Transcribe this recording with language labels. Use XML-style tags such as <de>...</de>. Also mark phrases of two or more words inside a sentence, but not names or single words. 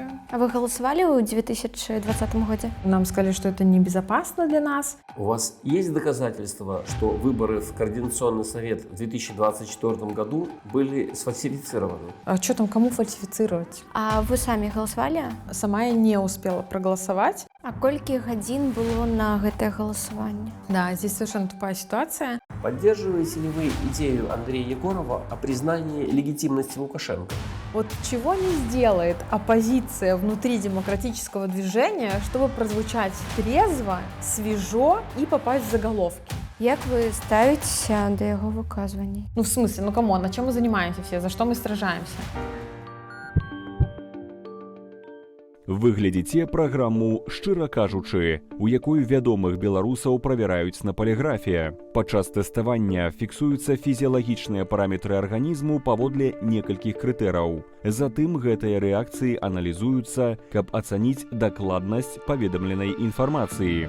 <ru>А вы голосовали в 2020 году? Нам сказали, что это небезопасно для нас. У вас есть доказательства, что выборы в Координационный совет в 2024 году были сфальсифицированы? А что там, кому фальсифицировать? А вы сами голосовали? Сама я не успела проголосовать.</ru> <be>А колькі гадзін было на гэтае галасаванне?</be> <ru>Да, здесь совершенно тупая ситуация. Поддерживаете ли вы идею Андрея Егорова о признании легитимности Лукашенко? Вот чего не сделает оппозиция внутри демократического движения, чтобы прозвучать трезво, свежо и попасть в заголовки?</ru> <be>Як вы ставіцеся да яго выказванняў?</be> <ru>Ну, в смысле, ну камон, а чем мы занимаемся все, за что мы сражаемся?</ru> <be>Вы глядзіце праграму «Шчыра кажучы», у якой вядомых беларусаў правяраюць на паліграфе. Падчас тэставання фіксуюцца фізіялагічныя параметры арганізму паводле некалькіх крытэраў. Затым гэтыя рэакцыі аналізуюцца, каб ацаніць дакладнасць паведамленай інфармацыі.</be>